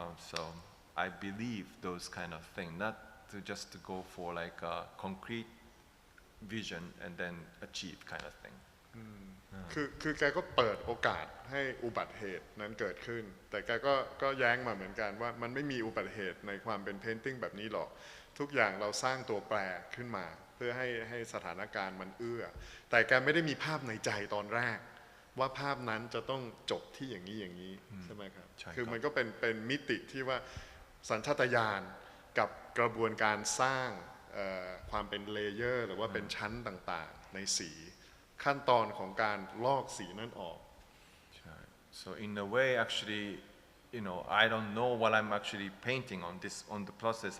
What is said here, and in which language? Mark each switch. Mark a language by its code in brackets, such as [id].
[en] So I believe those kind of things, not just to go for like a concrete vision and then achieve kind of thing. [th] คือแกก็เปิดโอกาสให้อุบัติเหตุนั้นเกิดขึ้นแต่แกก็แย้งมาเหมือนกันว่ามันไม่มีอุบัติเหตุในความเป็นเพนติ้งแบบนี้หรอกทุกอย่างเราสร้างตัวแปรขึ้นมาเพื่อให้สถานการณ์มันเอื้อแต่แกไม่ได้มีภาพในใจตอนแรกว่าภาพนั้นจะต้องจบที่อย่างนี้ใช่ไหมครับคือมันก็เป็นมิติที่ว่า สัญชาตญาณกับกระบวนการสร้างความเป็นเลเยอร์หรือว่าเป็นชั้นต่างๆในสีขั้นตอนของการลอกสีนั่นออก [en] So in a way, actually, I don't know what I'm actually painting on the process.